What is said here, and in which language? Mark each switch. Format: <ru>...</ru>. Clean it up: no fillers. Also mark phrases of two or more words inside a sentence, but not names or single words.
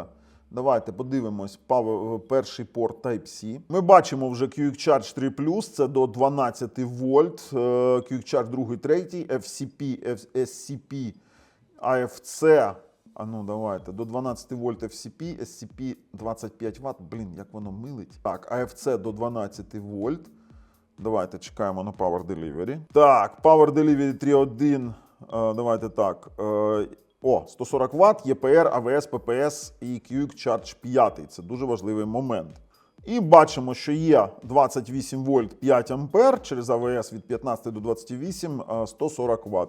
<uk>Давайте подивимось перший порт Type-C. Ми бачимо вже Quick Charge 3+, це до 12 вольт, Quick Charge 2, 3, FCP, SCP, AFC, давайте, до 12 вольт FCP, SCP 25 Вт, як воно милить. Так, AFC до 12 вольт. Давайте чекаємо на Power Delivery. Так, Power Delivery 3.1, давайте так. 140 Вт, ЄПР, АВС, ППС і Quick Charge 5. Це дуже важливий момент. І бачимо, що є 28 вольт 5 ампер, через АВС від 15 до 28, 140 Вт.</uk>